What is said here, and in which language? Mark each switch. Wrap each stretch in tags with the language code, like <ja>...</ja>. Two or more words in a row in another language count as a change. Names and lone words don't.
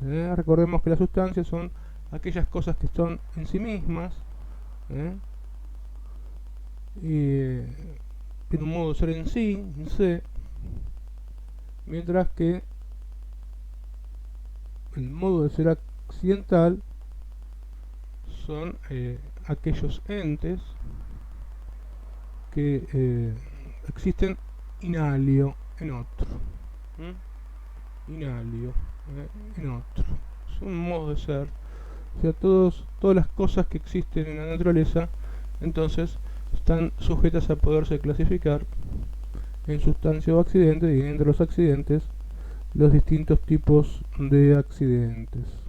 <es>Recordemos que las sustancias son aquellas cosas que son en sí mismas, y tiene un modo de ser en sí, en C, mientras que el modo de ser accidental son aquellos entes que existen</es> <la>in alio,</la> <es>en otro.</es> <la>In alio,</la> <es>en otro. Es un modo de ser. O sea, todas las cosas que existen en la naturaleza, entonces, están sujetas a poderse clasificar en sustancia o accidente, y entre los accidentes, los distintos tipos de accidentes.</es>